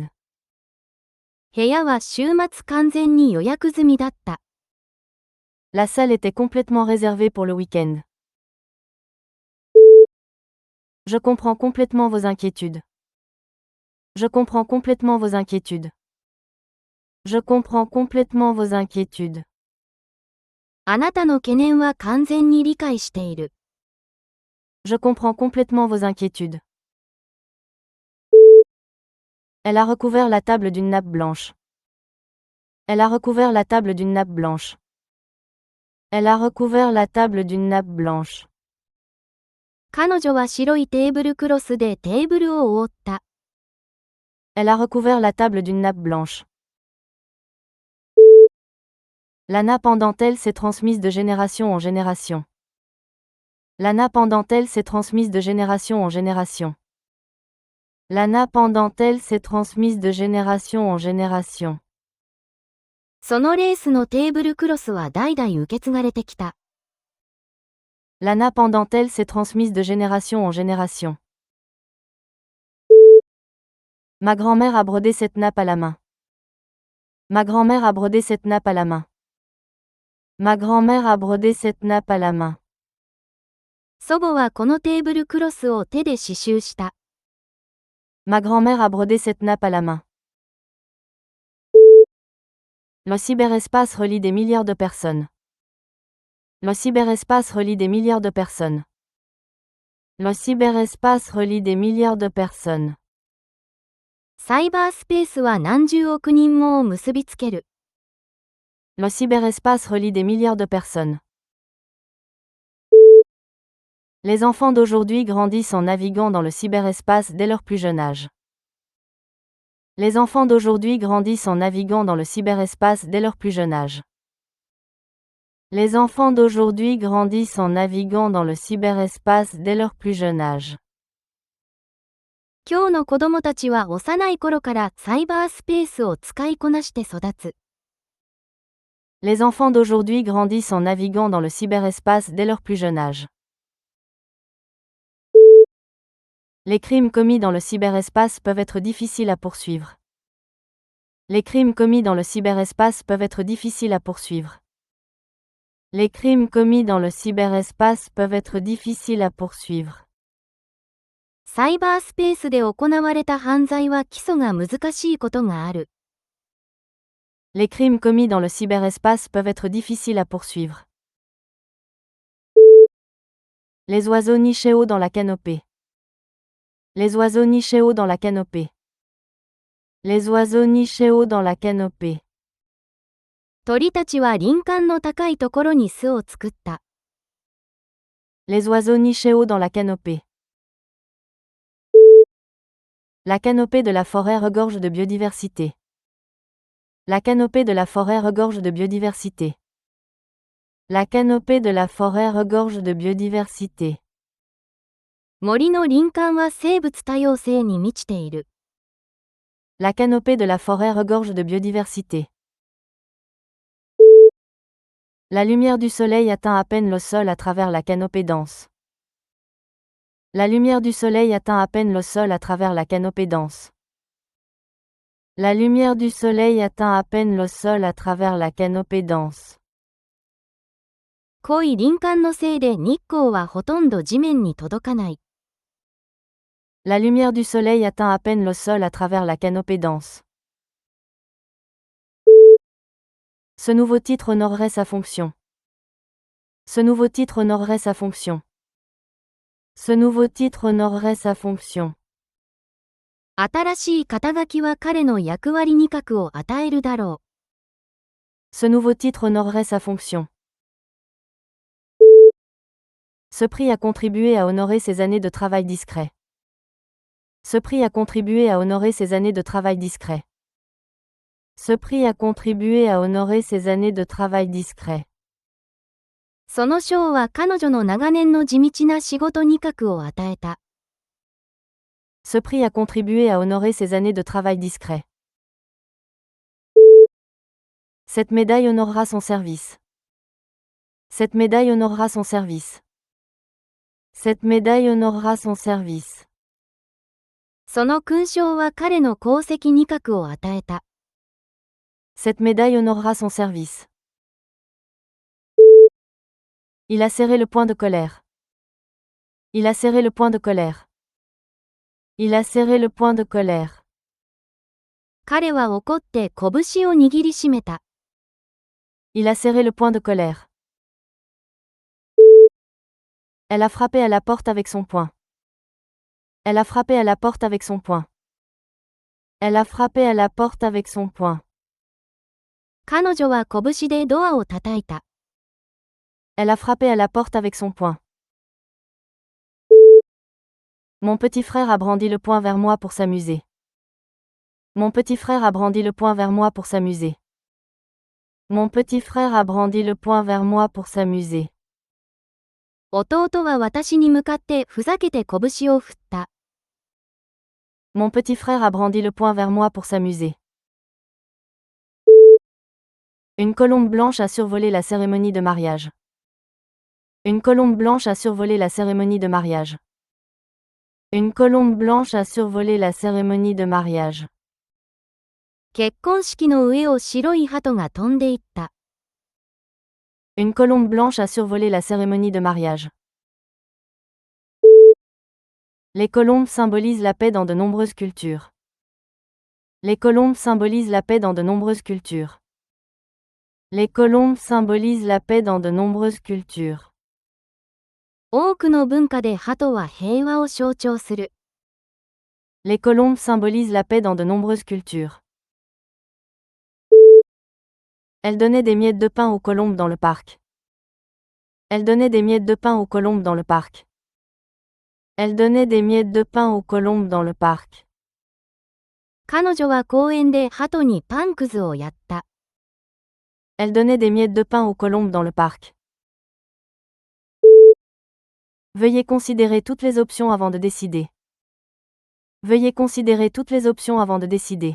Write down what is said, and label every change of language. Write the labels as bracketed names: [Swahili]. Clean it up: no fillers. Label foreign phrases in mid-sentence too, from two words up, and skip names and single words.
[Japanese] 部屋は週末完全に予約済みだった。 [French] La salle était complètement réservée pour le week-end. Je comprends complètement vos inquiétudes. Je comprends complètement vos inquiétudes. Je comprends complètement vos inquiétudes. [Japanese] あなたの懸念は完全に理解している。 [French] Je comprends complètement vos inquiétudes. Elle a recouvert la table d'une nappe blanche. Elle a recouvert la table d'une nappe blanche. Elle a recouvert la table d'une nappe blanche. [Japanese] 彼女は白いテーブルクロスでテーブルを覆った。 [French] Elle a recouvert la table d'une nappe blanche. La nappe en dentelle s'est transmise de génération en génération. La nappe en dentelle s'est transmise de génération en génération. La nappe en dentelle s'est transmise de génération en génération. [Japanese] そのレースのテーブルクロスは代々受け継がれてきた。 [French] La nappe en dentelle s'est transmise de génération en génération. Ma grand-mère a brodé cette nappe à la main. Ma grand-mère a brodé cette nappe à la main. Ma grand-mère a brodé cette nappe à la main. [Japanese] 祖母はこのテーブルクロスを手で刺繍した。 [French] Ma grand-mère a brodé cette nappe à la main. Le cyberespace relie des milliards de personnes. Le cyberespace relie des milliards de personnes. Le cyberespace relie des milliards de personnes. [Japanese] サイバースペースは何十億人もを結びつける。 [French] Le cyberespace relie des milliards de personnes. Les enfants d'aujourd'hui grandissent en naviguant dans le cyberespace dès leur plus jeune âge. Les enfants d'aujourd'hui grandissent en naviguant dans le cyberespace dès leur plus jeune âge. Les enfants d'aujourd'hui grandissent en naviguant dans le cyberespace dès leur plus jeune âge. [Japanese] 今日の子供たちは幼い頃からサイバースペースを使いこなして育つ。 [French] Les enfants d'aujourd'hui grandissent en naviguant dans le cyberespace dès leur plus jeune âge. Les crimes commis dans le cyberespace peuvent être difficiles à poursuivre. Les crimes commis dans le cyberespace peuvent être difficiles à poursuivre. Les crimes commis dans le cyberespace peuvent être difficiles à poursuivre. [Japanese] サイバースペースで行われた犯罪は起訴が難しいことがある。 [French] Les crimes commis dans le cyberespace peuvent être difficiles à poursuivre. Les oiseaux nichés haut dans la canopée. Les oiseaux nichés haut dans la canopée. Les oiseaux nichés haut dans la canopée. [Japanese] 鳥たちは林間の高いところに巣を作った。 [French] Les oiseaux nichés haut dans la canopée. La canopée de la forêt regorge de biodiversité. La canopée de la forêt regorge de biodiversité. La canopée de la forêt regorge de biodiversité. [Japanese] 森の林間は生物多様性に満ちている。 [French] La canopée de la forêt regorge de biodiversité. La lumière du soleil atteint à peine le sol à travers la canopée dense. La lumière du soleil atteint à peine le sol à travers la canopée dense. La lumière du soleil atteint à peine le sol à travers la canopée dense. [Japanese] 濃い林間のせいで日光はほとんど地面に届かない。 [French] La lumière du soleil atteint à peine le sol à travers la canopée dense. Ce nouveau titre honorerait sa fonction. Ce Ce nouveau titre honorerait sa fonction. Ce nouveau titre honorerait sa fonction. [Japanese] 新しい肩書きは彼の役割二角を与えるだろ [French] Ce nouveau titre honorerait sa fonction. Ce prix a contribué à honorer ses années de travail discret. Ce prix a contribué à honorer ses années de travail discret. Ce prix a contribué à honorer ses années de travail discret. [Japanese] う。その賞は彼女の長年の地道な仕事二角を与えた。 [French] Ce prix a contribué à honorer ses années de travail discret. Cette médaille honorera son service. Cette médaille honorera son service. Cette médaille honorera son service. [Japanese] その勲章は彼の功績二角を与えた。 [French] Cette médaille honorera son service. Il a serré le poing de colère. Il a serré le poing de colère. Il a serré le poing de colère. [Japanese] 彼は怒って拳を握りしめた。 [French] Il a serré le poing de colère. Elle a frappé à la porte avec son poing. Elle a frappé à la porte avec son poing. Elle a frappé à la porte avec son poing. [Japanese] 彼女は拳でドアを叩いた。 [French] Elle a frappé à la porte avec son poing. Mon petit frère a brandi le poing vers moi pour s'amuser. Mon petit frère a brandi le poing vers moi pour s'amuser. Mon petit frère a brandi le poing vers moi pour s'amuser. [Japanese] 弟は私に向かってふざけて拳を振った。 [French] Mon petit frère a brandi le poing vers moi pour s'amuser. Une colombe blanche a survolé la cérémonie de mariage. Une colombe blanche a survolé la cérémonie de mariage. Une colombe blanche a survolé la cérémonie de mariage. [Japanese] 結婚式の上を白い鳩が飛んでいった。 [French] Une colombe blanche a survolé la cérémonie de mariage. Les colombes symbolisent la paix dans de nombreuses cultures. Les colombes symbolisent la paix dans de nombreuses cultures. Les colombes symbolisent la paix dans de nombreuses cultures. [Japanese] 多くの文化で鳩は平和を象徴する。 [French] Les colombes symbolisent la paix dans de nombreuses cultures. Elle donnait des miettes de pain aux colombes dans le parc. Elle donnait des miettes de pain aux colombes dans le parc. Elle donnait des miettes de pain aux colombes dans le parc. [Japanese] 彼女は公園で鳩にパンくずをやった。 [French] Elle donnait des miettes de pain aux colombes dans le parc. Veuillez considérer toutes les options avant de décider. Veuillez considérer toutes les options avant de décider.